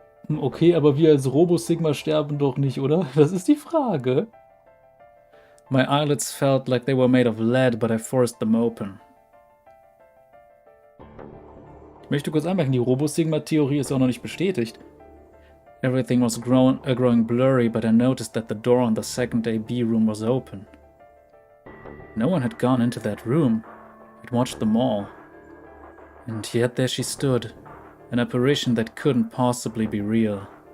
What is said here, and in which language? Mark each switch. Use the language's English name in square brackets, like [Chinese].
[German] Okay, aber wir als Robo-Sigma sterben doch nicht, oder? Das ist die Frage. [English] My eyelids felt like they were made of lead, but I forced them open. [German] Ich möchte kurz anmerken, die Robo-Sigma-Theorie ist auch noch nicht bestätigt. [English] Everything was growing blurry, but I noticed that the door on the second AB room was open. No one had gone into that room. I'd watched them all. And yet there she stood, an apparition that couldn't possibly be real.